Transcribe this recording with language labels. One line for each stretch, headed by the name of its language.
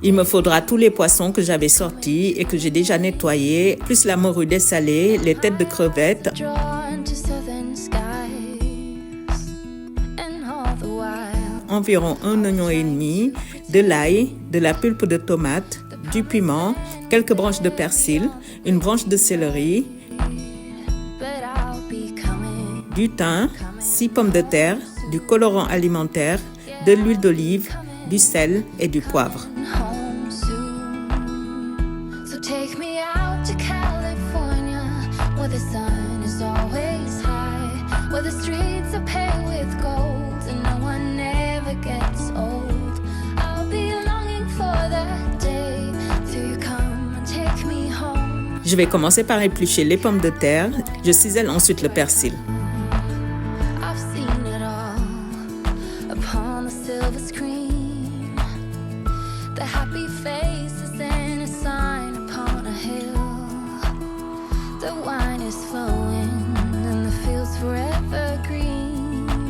French: Il me faudra tous les poissons que j'avais sortis et que j'ai déjà nettoyés, plus la morue dessalée, les têtes de crevettes,
English: drawn to southern skies, and all the while
French: environ un oignon et demi, de l'ail, de la pulpe de tomate, du piment, quelques branches de persil, une branche de céleri,
English: but I'll be coming
French: du thym, 6 pommes de terre, du colorant alimentaire, de l'huile d'olive, du sel et du poivre.
English: home soon. So take me out to California, where the sun is always high, where the streets are paved with gold and no one ever gets old. I'll be longing for that day till you come and take me home.
French: Je vais commencer par éplucher les pommes de terre, je cisèle ensuite le persil.
English: I've seen it all upon the silver screen. The happy faces and a sign upon a hill. The wine is flowing and the fields forever green.